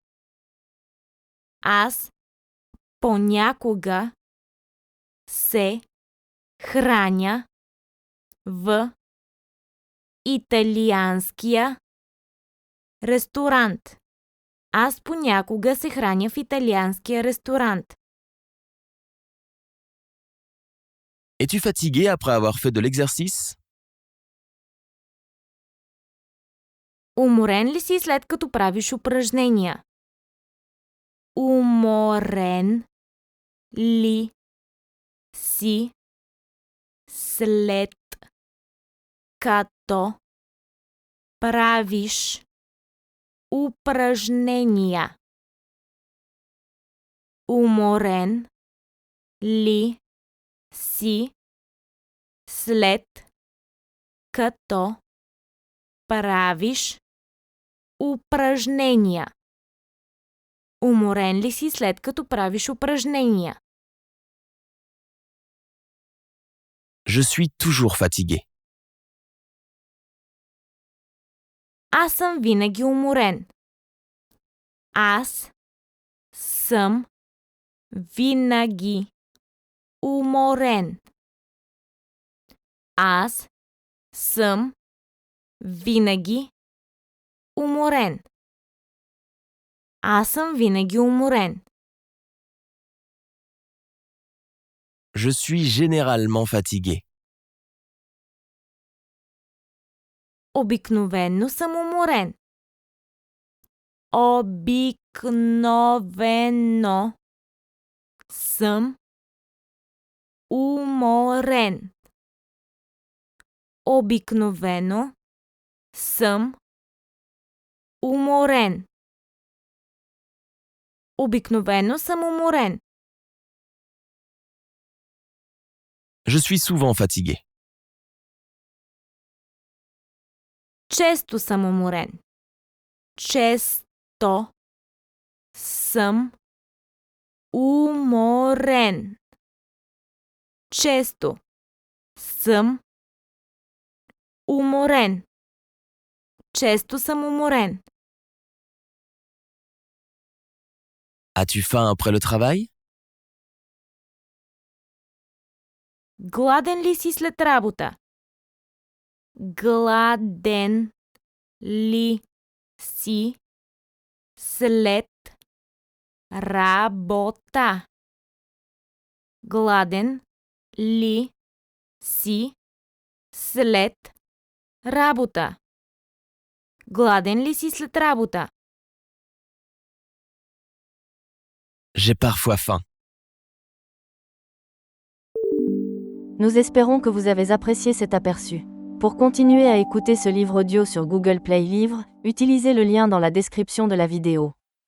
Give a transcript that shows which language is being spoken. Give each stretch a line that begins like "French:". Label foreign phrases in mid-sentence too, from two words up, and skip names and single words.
Bulgarian: Аз понякога се храня в италианския ресторант. Аз понякога се храня в италианския ресторант.
French: Es-tu fatigué après avoir fait de l'exercice?
Bulgarian: Уморен ли си след като правиш упражнения? Уморен ли си след като правиш упражнения? Уморен ли си след като правиш упражнения? Уморен ли си след като правиш упражнения?
French: Je suis toujours fatigué.
Bulgarian: Аз съм винаги уморен. Аз съм винаги уморен. Аз съм винаги уморен. Аз съм винаги уморен.
French: Je suis généralement fatigué.
Bulgarian: Обикновенно съм уморен. Обикновено съм уморен. Обикновено съм уморен. Обикновено съм уморен.
French: Je suis souvent fatigué.
Bulgarian: Често съм уморен. Често съм уморен. Често съм уморен. Често съм уморен.
French: As-tu faim après le travail?
Bulgarian: Гладен ли си след работа? Гладен ли си след работа? Гладен ли си след работа? Гладен ли си след работа?
French: J'ai parfois faim. Nous espérons que vous avez apprécié cet aperçu. Pour continuer à écouter ce livre audio sur Google Play Livres, utilisez le lien dans la description de la vidéo.